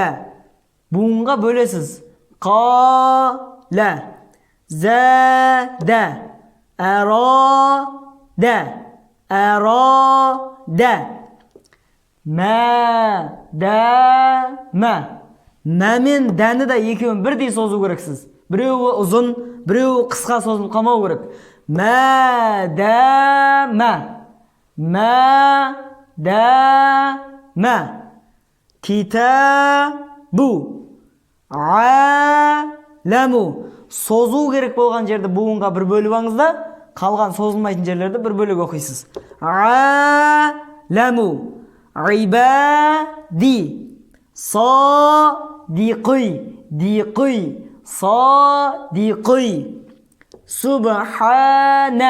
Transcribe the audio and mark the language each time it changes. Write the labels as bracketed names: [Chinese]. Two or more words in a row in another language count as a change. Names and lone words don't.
[Kazakh] Буынға бөлесіз. Қала, зәдә, әрада, әрада. Мә, дә, мә. Мә мен дәні де екеуін бірдей созу керексіз. Біреуі ұзын, біреуі қысқа созылып қалмау керек. [Arabic] Madama. كتاب علم. [Kazakh] Созу керек болған жерді буынға бір бөліп алыңыз да, қалған созылмайтын жерлерді бір бөліп оқисыз. [Arabic] علم عبادي. صديقي ديقي. صديقي سبحان.